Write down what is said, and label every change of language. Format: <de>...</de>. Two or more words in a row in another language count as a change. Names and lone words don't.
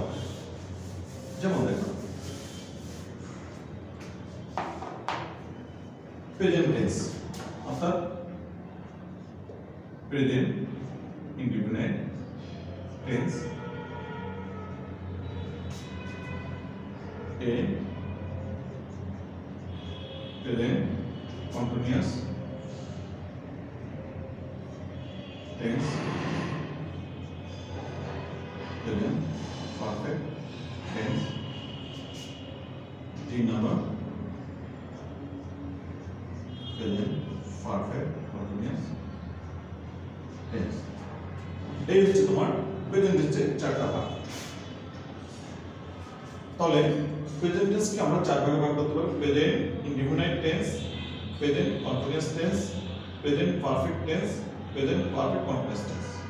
<bn>যেমন দেখো,</bn> <en>present tense</en> <bn>অর্থাৎ</bn> <en>present indefinite tense, a present continuous tense, present perfect tense, 3 number present perfect continuous tense।</en> <bn>এই হচ্ছে তোমার</bn> <en>present tense's</en> <bn>চারটা ভাগ।</bn> <en>তাহলে present tense-ke</en> <bn>আমরা চার ভাগে ভাগ করতে পারি:</bn> <en>present indefinite tense, present continuous tense, present perfect tense, present perfect continuous tense.</en>